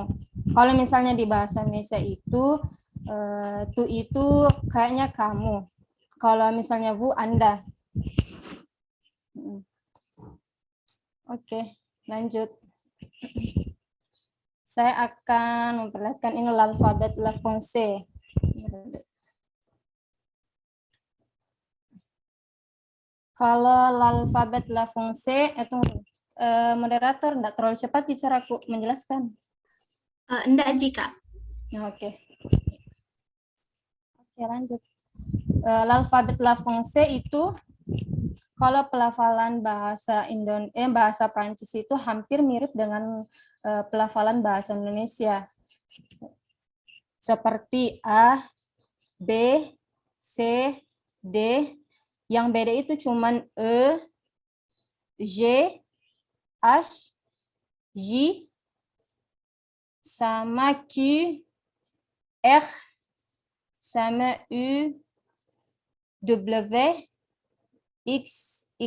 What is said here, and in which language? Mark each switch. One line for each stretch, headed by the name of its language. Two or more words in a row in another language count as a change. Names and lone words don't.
Indonesian: Kalau misalnya di bahasa Indonesia itu tu itu kayaknya kamu. Kalau misalnya vous, Anda. Oke, lanjut. Saya akan memperlihatkan ini
French: l'alphabet la français.
Indonesian: Kalau
French: l'alphabet la français,
Indonesian: itu moderator enggak terlalu cepat di caraku menjelaskan. Enggak, Kak. Oke. Oke, lanjut.
French: L'alphabet la français
Indonesian: itu kalau pelafalan bahasa Prancis itu hampir mirip dengan pelafalan bahasa Indonesia. Seperti A, B, C, D. Yang beda itu cuman E, G, H, J, sama Q, R, sama U, W, X, Y.